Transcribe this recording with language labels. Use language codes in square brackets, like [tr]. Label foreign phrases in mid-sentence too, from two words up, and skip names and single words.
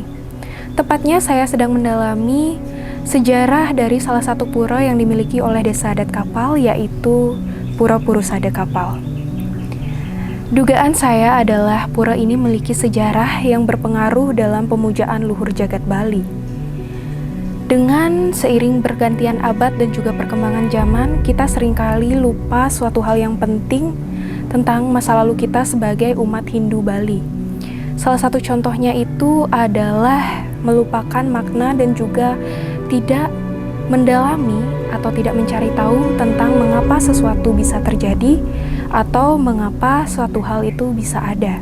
[id] Tepatnya saya sedang mendalami sejarah dari salah satu pura yang dimiliki oleh Desa Adat Kapal, yaitu Pura Purusada Kapal. Dugaan saya adalah pura ini memiliki sejarah yang berpengaruh dalam pemujaan luhur jagat Bali. Dengan seiring bergantian abad dan juga perkembangan zaman, kita seringkali lupa suatu hal yang penting tentang masa lalu kita sebagai umat Hindu Bali. Salah satu contohnya itu adalah melupakan makna dan juga tidak mendalami atau tidak mencari tahu tentang mengapa sesuatu bisa terjadi atau mengapa suatu hal itu bisa ada.